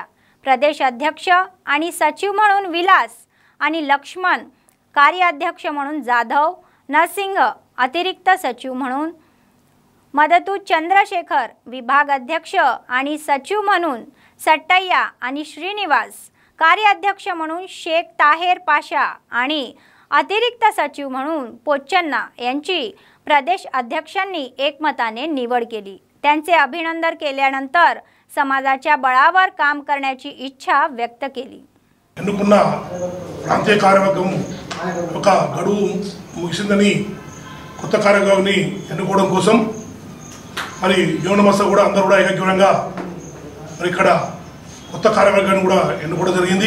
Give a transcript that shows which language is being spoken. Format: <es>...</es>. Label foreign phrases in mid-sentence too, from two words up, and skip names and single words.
<mr>प्रदेश अध्यक्ष आणि सचिव म्हणून विलास आणि लक्ष्मण, कार्याध्यक्ष म्हणून जाधव, नरसिंह, अतिरिक्त सचिव म्हणून मदतू चंद्रशेखर, विभाग अध्यक्ष आणि सचिव म्हणून सट्टय्या आणि श्रीनिवास, कार्याध्यक्ष म्हणून शेख ताहेर पाशा आणि अतिरिक्त सचिव म्हणून पोचन्ना यांची प्रदेश अध्यक्षांनी एकमताने निवड केली। त्यांचे अभिनंदन केल्यानंतर समाजाच्या बळावर काम करण्याची इच्छा व्यक्त केली।</mr> <te>ఎన్నుకున్న ప్రాంతీయ కార్యవర్గం ఒక గడువు ముగిసిందని కొత్త కార్యవర్గాన్ని ఎన్నుకోవడం కోసం మరి యోనమస కూడా అందరూ కూడా ఏకగ్రీవంగా మరి ఇక్కడ కొత్త కార్యవర్గాన్ని కూడా ఎన్నుకోవడం జరిగింది।</te>